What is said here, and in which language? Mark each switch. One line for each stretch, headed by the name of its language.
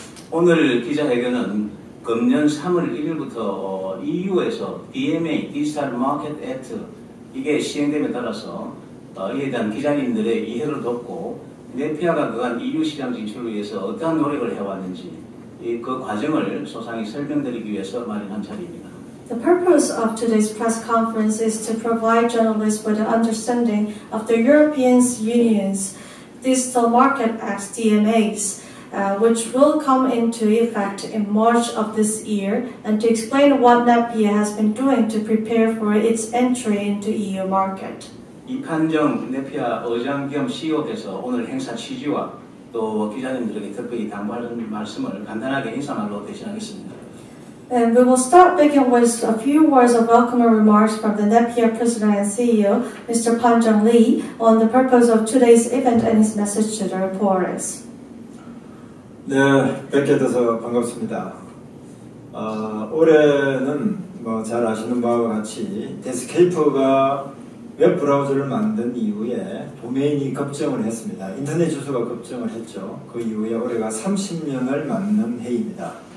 Korean: 오늘 기자회견은 금년 3월 1일부터 EU에서 DMA (Digital Market Act) 이게 시행됨에 따라서 이에 대한 기자님들의 이해를 돕고 네피아가 그간 EU 시장 진출을 위해서 어떠한 노력을 해왔는지 그 과정을 소상히 설명드리기 위해서 마련한 자리입니다.
English: The purpose of today's press conference is to provide journalists with an understanding of the European Union's Digital Market Act (DMAs), which will come into effect in March of this year, and to explain what NAPIA has been doing to prepare for its entry into EU market.
Korean: 이판정 네피아 의장 겸 CEO께서 오늘 행사 취지와 또 기자님들에게 특별히 당부하는 말씀을 간단하게 인사말로 대신하겠습니다.
English: And we will begin with a few words of welcoming remarks from the NAPIA President and CEO, Mr. Pan-jung Lee, on the purpose of today's event and his message to the reporters.
Korean: 네, 뵙게 돼서 반갑습니다. 올해는 잘 아시는 바와 같이 데스케이프가 웹 브라우저를 만든 이후에 도메인이 급증을 했습니다. 인터넷 주소가 급증을 했죠. 그 이후에 올해가 30년을 맞는 해입니다.